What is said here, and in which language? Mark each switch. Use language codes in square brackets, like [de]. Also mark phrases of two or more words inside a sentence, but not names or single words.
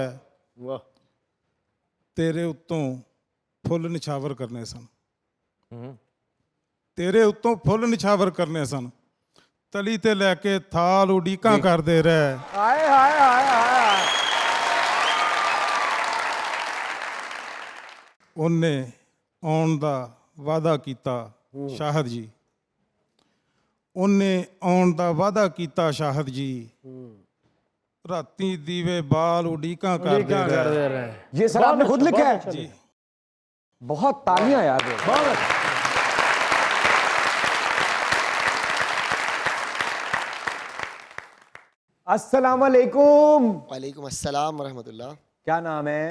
[ur] واہ. [pa] ਤੇਰੇ ਉੱਤੋਂ ਫੁੱਲ ਨਿਛਾਵਰ ਕਰਨੇ ਸਨ, ਤੇਰੇ ਉੱਤੋਂ ਫੁੱਲ ਨਿਛਾਵਰ ਕਰਨੇ ਸਨ, ਤਲੀ ਤੇ ਲੈ ਕੇ ਥਾਲ ਉਡੀਕਾਂ ਕਰਦੇ ਰਹੇ। [ur] ہائے ہائے ہائے ہائے. [pa] ਉਹਨੇ ਆਉਣ ਦਾ ਵਾਅਦਾ ਕੀਤਾ ਸ਼ਾਹਦ ਜੀ, ਉਹਨੇ ਆਉਣ ਦਾ ਵਾਅਦਾ ਕੀਤਾ ਸ਼ਾਹਦ ਜੀ, ਰਾਤੀ ਦੀਵੇ ਬਾਲ ਉਡੀਕਾਂ ਕਰਦੇ ਰਹੇ। [ur] یہ سر آپ نے خود لکھا ہے? جی بہت تالیاں یار۔ بہت السلام علیکم. وعلیکم السلام ورحمۃ اللہ. کیا نام ہے?